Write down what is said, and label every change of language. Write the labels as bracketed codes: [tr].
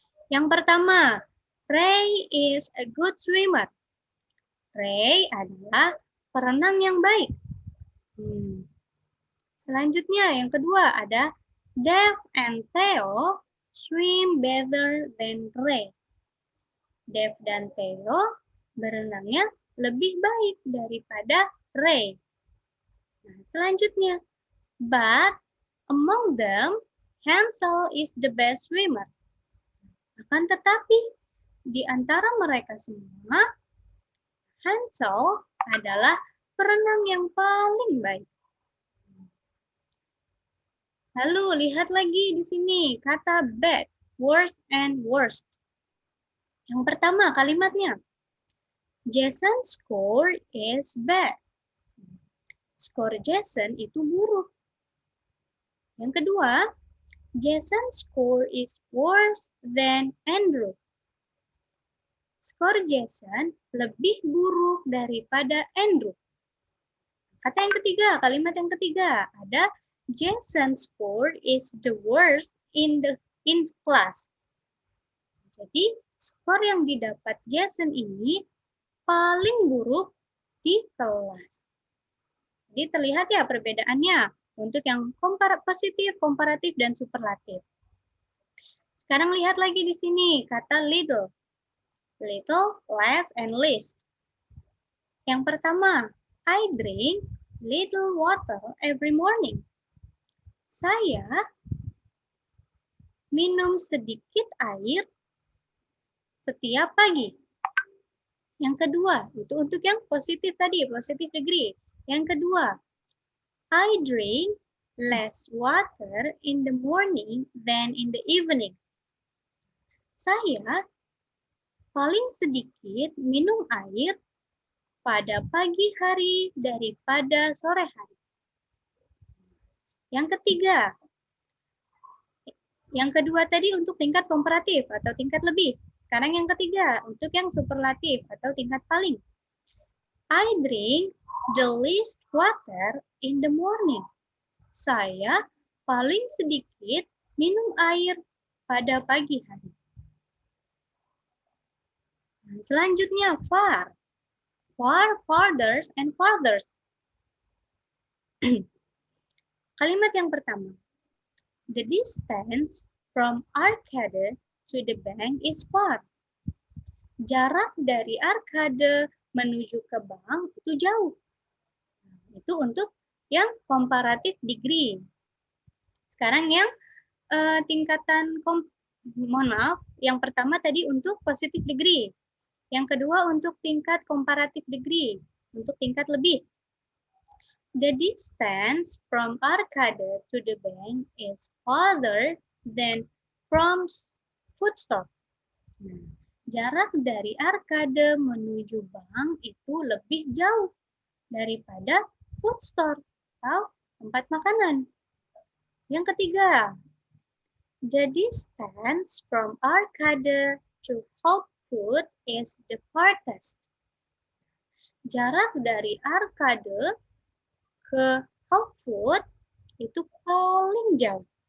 [id] Yang pertama, [en] Ray is a good swimmer. [id] Ray adalah perenang yang baik. Selanjutnya, yang kedua ada [en] Dave and Theo swim better than Ray. [id] Dave dan Theo berenangnya lebih baik daripada Ray. Nah, selanjutnya, [en] but among them, Hansel is the best swimmer. [id] Akan tetapi, di antara mereka semua, Hansel adalah perenang yang paling baik. Lalu, lihat lagi di sini, kata [en] bad, worse and worst. [id] Yang pertama, kalimatnya. [en] Jason's score is bad. [id] Skor Jason itu buruk. Yang kedua, [en] Jason's score is worse than Andrew. [id] Skor Jason lebih buruk daripada Andrew. Kata yang ketiga, kalimat yang ketiga, ada [en] Jason's score is the worst in class. [id] Jadi, skor yang didapat Jason ini paling buruk di kelas. Jadi terlihat ya perbedaannya untuk yang positif, komparatif, dan superlatif. Sekarang lihat lagi di sini kata little. [en] Little, less, and least. [id] Yang pertama, [en] I drink little water every morning. [id] Saya minum sedikit air setiap pagi. Yang kedua, itu untuk yang positif tadi, positive degree. Yang kedua, [en] I drink less water in the morning than in the evening. [id] Saya paling sedikit minum air pada pagi hari daripada sore hari. Yang ketiga, yang kedua tadi untuk tingkat komparatif atau tingkat lebih. Sekarang yang ketiga, untuk yang superlatif atau tingkat paling. [en] I drink the least water in the morning. [id] Saya paling sedikit minum air pada pagi hari. Nah, selanjutnya, far. [en] Far, farthers, and farthers. [id] Kalimat yang pertama. [en] The distance from Arcade to the bank is far. [id] Jarak dari Arcade menuju ke bank itu jauh. Itu untuk yang comparative degree. Sekarang yang tingkatan, mohon maaf, yang pertama tadi untuk positive degree. Yang kedua untuk tingkat comparative degree, untuk tingkat lebih. [en] The distance from Arcade to the bank is farther than from food store. [id] Nah, jarak dari Arcade menuju bank itu lebih jauh daripada food store atau tempat makanan. Yang ketiga, [en] the distance from Arcade to Whole Food is the farthest. [id] Jarak dari Arcade ke Whole Food itu paling jauh.